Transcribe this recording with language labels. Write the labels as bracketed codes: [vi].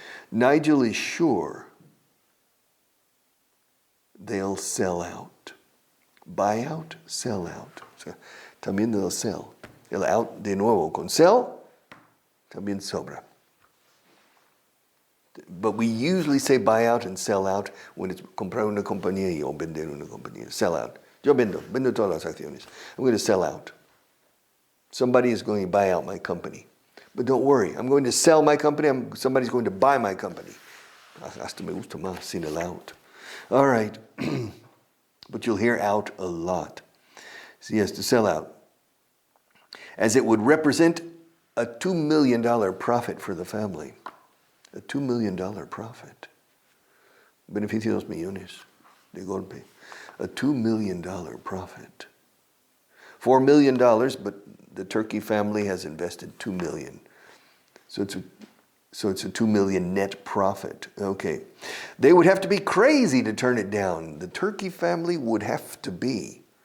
[en] Nigel is sure they'll sell out. Buy out, sell out. [es] O sea, también [en] they'll sell. [es] El out de nuevo con sell, también sobra. [en] But we usually say buy out and sell out when it's [es] comprar una compañía o vender una compañía. [en] Sell out. [es] Yo vendo todas las acciones. [en] I'm going to sell out. Somebody is going to buy out my company. But don't worry, I'm going to sell my company. Somebody's going to buy my company. [es] Hasta me gusta más sin el out. [en] All right. But you'll hear out a lot. So yes, to sell out. As it would represent a $2 million profit for the family. A $2 million profit. [es] Beneficio 2 millones de golpe. [en] A $2 million profit. $4 million, but the Turkey family has invested $2 million. So it's a $2 million net profit. Okay. They would have to be crazy to turn it down. The Turkey family would have to be.